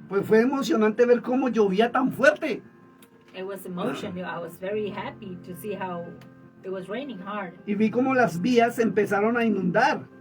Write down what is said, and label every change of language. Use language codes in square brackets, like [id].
[es] pues fue emocionante ver cómo llovía tan fuerte. [en] it was emotion. I was very happy to see how it was raining hard, [es] Y vi cómo las vías empezaron a inundar.